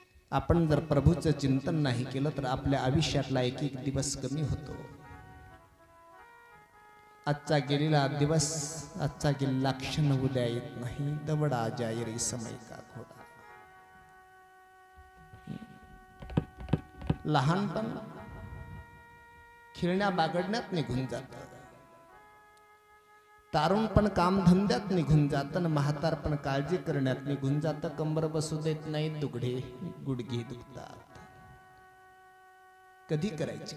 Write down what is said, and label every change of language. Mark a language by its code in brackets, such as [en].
[mr] आपण जर प्रभूचं चिंतन नाही केलं तर आपल्या आयुष्यातला एक एक दिवस कमी होतो। आजचा गेलेला दिवस, आजचा गेलेला क्षण उद्या येत नाही। [hi] दौड़ा जाए रे समय का घोड़ा। [mr] लहानपण खेळण्या बागडण्यात निघून जातं। तारुणपण कामधंद्यात निघून जातं आणि म्हातारपण काळजी करण्यात निघून जातं. कंबर बसू देत नाही, दुघडे गुडघे दुखतात. कधी करायची?